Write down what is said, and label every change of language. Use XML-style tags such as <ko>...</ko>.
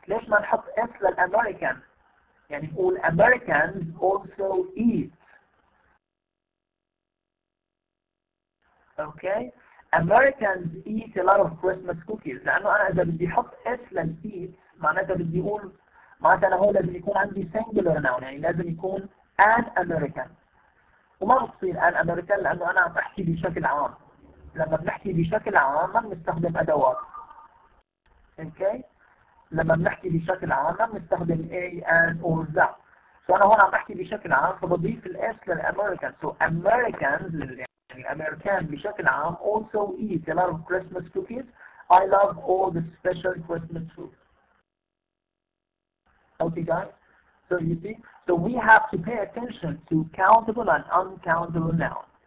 <ar>ليش ما نحط S للأمريكان؟ يعني نقول</ar> <en>Americans also eat. Okay? Americans eat a lot of Christmas cookies.</en> <ar>لأنه أنا إذا بدي أحط S للeat معناتها بدي أقول معناتها أنا هون لازم يكون عندي</ar> <en>singular noun</en> <ar>يعني لازم يكون</ar> <en>an American.</en> <ar>وما بتصير</ar> <en>an American</en> <ar>لأنه أنا عم أحكي بشكل عام. لما بنحكي بشكل عام ما بنستخدم أدوات. اوكي؟ لما بنحكي بشكل عام ما بنستخدم</ar> <en>A, and, or that.</en> <ar>فأنا هون عم بحكي بشكل عام فبضيف الإس للأمريكان.</ar> <en>So Americans</en> <ar>يعني الأمريكان بشكل عام</ar> <en>also eat a lot of Christmas cookies. I love all the special Christmas food. Okay, guys? So you see? So we have to pay attention to countable and uncountable nouns.</en>